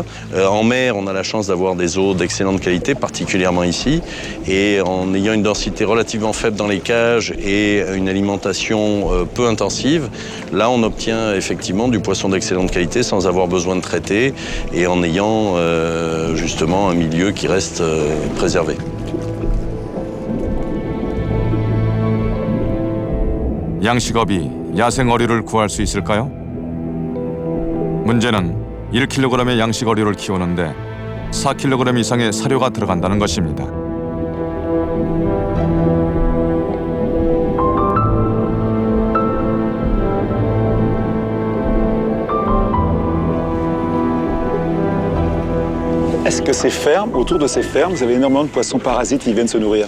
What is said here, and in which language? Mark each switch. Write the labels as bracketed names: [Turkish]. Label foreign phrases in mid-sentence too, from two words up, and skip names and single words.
[French] En mer, on a la chance d'avoir des eaux d'excellente qualité, particulièrement ici, et en ayant une densité relativement faible dans les cages et une alimentation peu intensive, là on obtient effectivement du poisson d'excellente qualité sans avoir besoin de traiter et en ayant justement un milieu qui reste préservé. [Korean] 양식업이 야생 어류를 구할 수 있을까요? 문제는 1kg의 양식 어류를 키우는데 4kg 이상의 사료가 들어간다는 것입니다. [French] Est-ce que ces fermes, autour de ces fermes, vous avez énormément de poissons parasites qui viennent se nourrir?